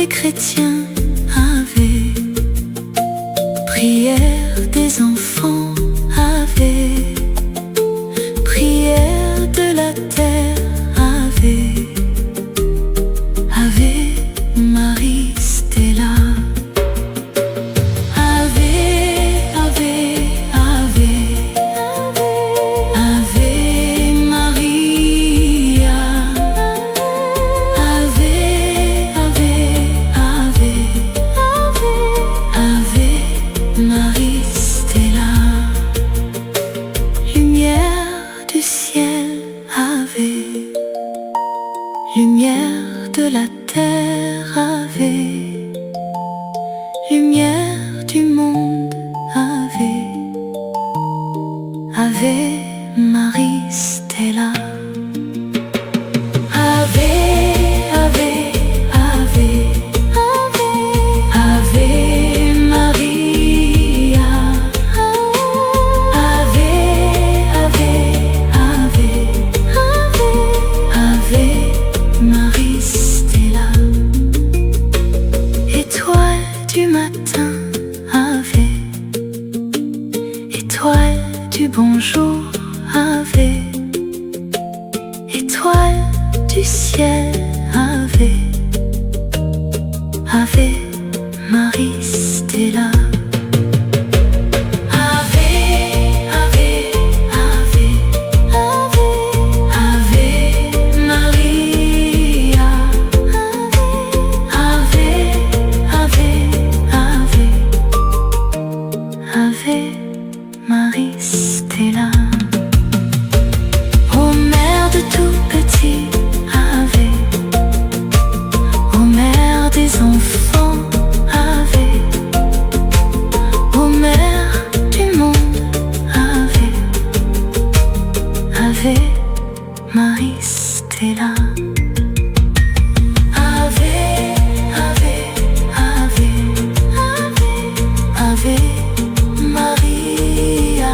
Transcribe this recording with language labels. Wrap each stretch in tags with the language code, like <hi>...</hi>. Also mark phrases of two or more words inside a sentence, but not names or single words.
<fr>chrétiens, Ave. Prière des enfants, Ave. Prière de la terre, Ave.</fr> <la>Ave Marie Stella. Ave, Ave, Ave. Ave Maria. Ave, Ave, Ave. Ave Marie Stella.</la> <fr>Lumière du ciel, Ave. Lumière de la terre, Ave. Lumière du monde, Ave.</fr> <la>Ave Marie Stella. Ave, Ave, Ave. Ave Maria. Ave, Ave, Ave. Ave Marie Stella.</la> <fr>Étoile du matin, Ave. Étoile du bonjour, Ave. Étoile du ciel, Ave.</fr> <la>Ave Marie Stella. Ave, Ave, Ave. Ave Maria. Ave, Ave, Ave. Ave Marie Stella.</la> <fr>Ô mère de tout petit, Ave. Ô mère des enfants, Ave. Ô mère du monde, Ave.</fr> <la>Ave Marie Stella. Ave, Ave, Ave. Ave Maria.</la>